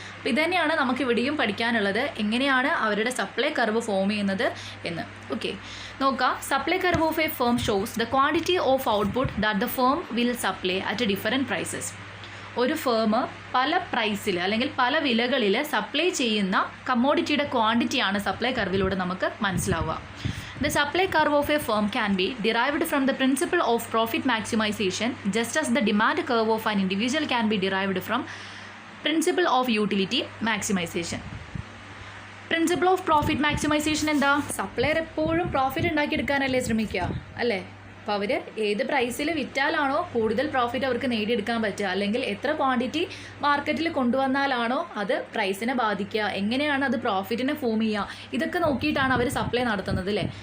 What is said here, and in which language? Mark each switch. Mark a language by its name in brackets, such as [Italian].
[Malayalam] അപ്പോൾ ഇതുതന്നെയാണ് നമുക്ക് ഇവിടെയും പഠിക്കാനുള്ളത്, എങ്ങനെയാണ് അവരുടെ സപ്ലൈ കർവ് ഫോം ചെയ്യുന്നത് എന്ന്. ഓക്കെ, നോക്കാം. [English] Supply curve of a firm shows the quantity of output that the firm will supply at different prices. [Malayalam] ഒരു ഫേം പല പ്രൈസിൽ അല്ലെങ്കിൽ പല വിലകളിൽ സപ്ലൈ ചെയ്യുന്ന കമ്മോഡിറ്റിയുടെ ക്വാണ്ടിറ്റിയാണ് സപ്ലൈ കർവിലൂടെ നമുക്ക് മനസ്സിലാവുക. [English] The supply curve of a firm can be derived from the principle of profit maximization, just as the demand curve of an individual can be derived from principle of utility maximization. [Malayalam] Principle of profit maximisation എന്താ? Supplier എപ്പോഴും profit ഉണ്ടാക്കിയെടുക്കാനല്ലേ ശ്രമിക്കുക അല്ലേ. അപ്പോൾ അവർ ഏത് പ്രൈസിൽ വിറ്റാലാണോ കൂടുതൽ profit അവർക്ക് നേടിയെടുക്കാൻ പറ്റുക, അല്ലെങ്കിൽ എത്ര ക്വാണ്ടിറ്റി മാർക്കറ്റിൽ കൊണ്ടുവന്നാലാണോ അത് പ്രൈസിനെ ബാധിക്കുക, എങ്ങനെയാണ് അത് പ്രോഫിറ്റിനെ ഫോം ചെയ്യുക, ഇതൊക്കെ നോക്കിയിട്ടാണ് അവർ സപ്ലൈ നടത്തുന്നത് അല്ലേ.